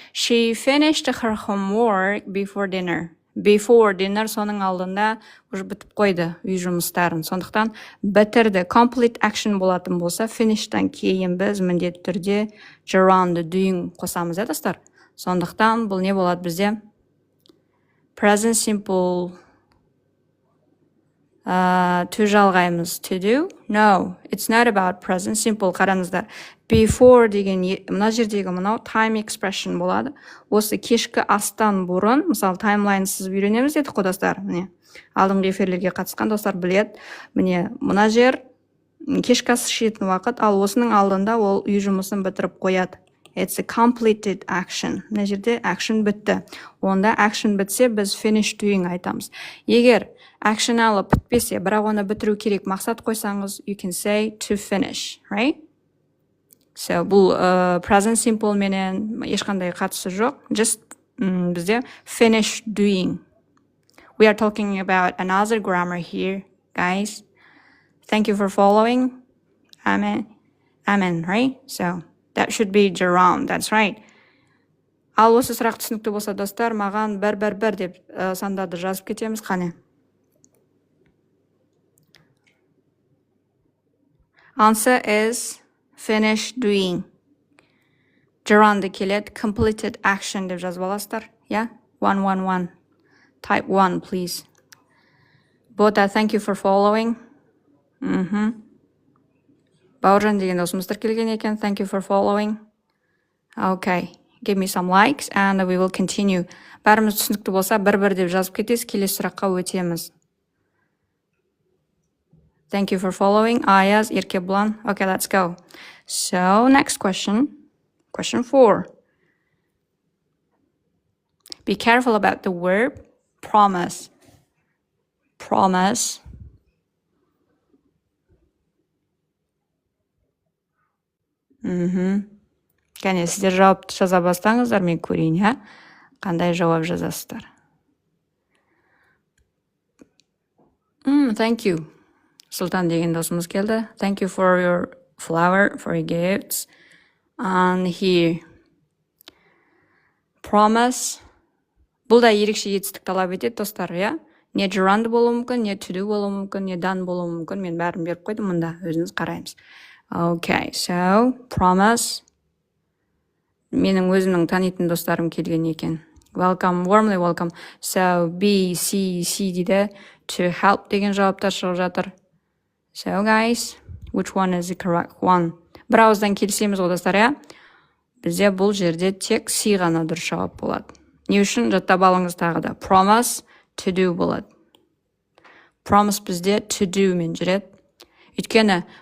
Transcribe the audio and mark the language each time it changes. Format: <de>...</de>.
<en>She finished her homework before dinner. Before dinner</en> <kk>соның алдында уже бітіп қойды үй жұмыстарын. Сондықтан бітірді.</kk> <en>Complete action</en> <kk>болатын болса, finish'тан кейін біз міндетті түрде gerund doing қосамыз, достар. Сондықтан бұл не болады бізде?</kk> <en>Present simple to</en> <kk>жалғаймыз.</kk> <en>To do? No, it's not about present simple.</en> <kk>Қараңыздар. Before деген мына жердегі мынау time expression болады. Осы кешкі астан бұрын, мысалы таймлайн сіз үйренеміз дедік қой, достар. Міне, алдыңғы эфирлерге қатысқан достар біледі. Міне, мына жер кешкі ас ішетін уақыт, ал осының алдында ол үй жұмысын бітіріп қояды.</kk> <en>It's a completed action.</en> <kk>Мына жерде action бітті. Онда action бітсе, біз finish doing айтамыз. Егер action алып бітпесе, бірақ оны бітіру керек мақсат қойсаңыз,</kk> <en>you can say to finish, right?</en> <kk>So, бұл present simple менен ешқандай қатысы жоқ.</kk> <en>Just</en> <kk>бізде</kk> <en>finish doing. We are talking about another grammar here, guys. Thank you for following. Amen, right? So, that should be gerund, that's right.</en> <kk>Ал осы сұрақ түсінікті болса, достар, маған бір деп сандарды жазып кетеміз, қане.</kk> <en>Answer is finish doing.</en> <kk>Gerund келеді, completed action деп жазып аласыздар.</kk> <en>111. Type 1, please. Бота, thank you for following.</en> <kk>Бауыржан деген досымыздар келген екен.</kk> <en>Thank you for following. Okay. Give me some likes and we will continue.</en> <kk>Бәріміз түсінікті болса, бір деп жазып кетесіз, келесі сұраққа өтеміз.</kk> <en>Thank you for following. Ayaz, Irkeblan. Okay, let's go. So, next question. Question 4. Be careful about the verb promise. Promise.</en> <kk>Кәне, сіздер жауапты жаза бастаңыздар, мен көрейін, қандай жауап жазасыздар.</kk> <en>Thank you.</en> <kk>Султан деген досымыз келді.</kk> <en>Thank you for your flower, for your gifts. And here. Promise.</en> <kk>Бұл да ерекше етістік талап етеді, достар, Не gerund болуы мүмкін, не to do болуы мүмкін, не done болуы мүмкін. Мен бәрін беріп қойдым, мұнда өзіңіз қараймыз.</kk> <en>Okay, so, promise.</en> <kk>Менің өзімнің танитын достарым келген екен.</kk> <en>Welcome, warmly welcome. So, B, C</en> <kk>дейді.</kk> <en>To help</en> <kk>деген жауаптар шығып жатыр.</kk> <en>So, guys, which one is the correct one?</en> <kk>Бір ауыздан келісеміз ғой, достар, Бізде бұл жерде тек C ғана дұрыс жауап болады. Не үшін жаттап алыңыз тағы да? Promise,</kk> <en>to do</en> <kk>болады. Promise бізде to do мен жүреді. Өйткені</kk>